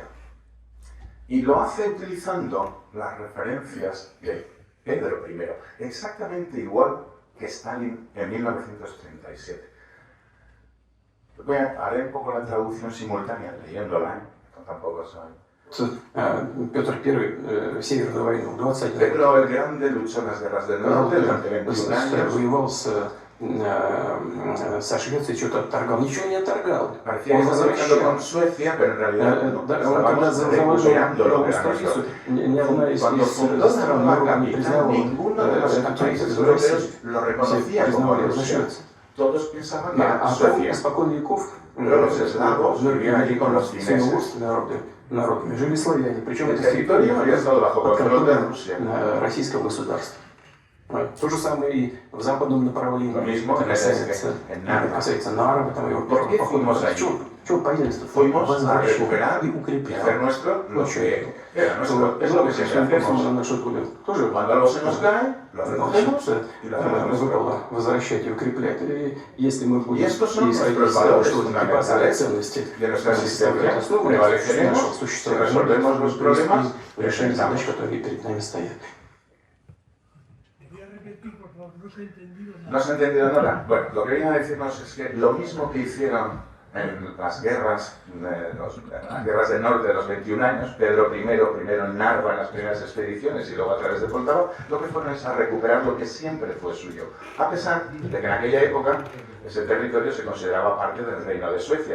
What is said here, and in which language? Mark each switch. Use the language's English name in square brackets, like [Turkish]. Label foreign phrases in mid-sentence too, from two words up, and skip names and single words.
[Spanish] Y lo hace utilizando las referencias de Pedro I, exactamente igual que Stalin en 1937. Haré un poco la traducción simultánea, leyéndola, tampoco soy... [Russian] Петр I, Северную войну, 21 [Spanish] Pedro el Grande luchó en las guerras del norte durante 21 años. [Russian] воевал со Швецией, что-то отторгал. Ничего не отторгал. [Spanish] Parecía que estaba luchando con Suecia, pero en realidad no, estábamos recuperando lo que era nuestro. Cuando fundó la nueva capital, ninguno de los países europeos lo reconocía como Rusia. Todos pensaban que era Suecia. Pero los eslavos vivían allí con los fineses. [Russian] Народами жили славяне, причем это под контролем российского государства. То же самое и в западном направлении. Касается Нарвы, там его первого похода. Чего появилось? Возвращать и укреплять. Тоже выпало возвращать и укреплять. И если мы будем исходить из того, что вот эти базовые ценности составляют основу нашего существования, мы решаем задачи, которые перед нами стоят. [Spanish] ¿No se ha entendido nada? Bueno, lo que viene a decirnos es que lo mismo que hicieron en las guerras del norte de los 21 años, Pedro I, primero en Narva en las primeras expediciones y luego a través de Poltava, lo que fueron es a recuperar lo que siempre fue suyo, a pesar de que en aquella época ese territorio se consideraba parte del reino de Suecia.